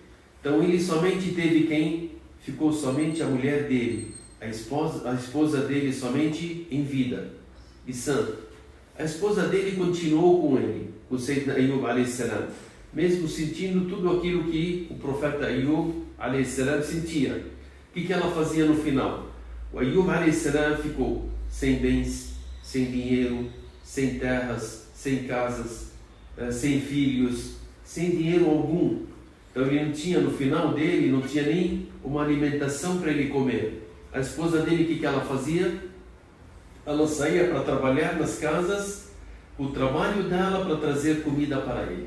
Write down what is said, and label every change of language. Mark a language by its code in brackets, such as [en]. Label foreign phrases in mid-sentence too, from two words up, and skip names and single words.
[pt] Então ele somente teve quem? Ficou somente a mulher dele, a esposa dele somente em vida e sã. A esposa dele continuou com ele, o Sayyidina Ayub [ar] عليه السلام, [pt] mesmo sentindo tudo aquilo que o profeta Ayub [ar] عليه السلام [pt] sentia. O que ela fazia no final? O Ayub [ar] عليه السلام [pt] ficou sem bens, sem dinheiro, sem terras, sem casas, sem filhos, sem dinheiro algum. Então ele não tinha, no final dele, não tinha nem uma alimentação para ele comer. A esposa dele, o que ela fazia? Ela saía para trabalhar nas casas, o trabalho dela para trazer comida para ele.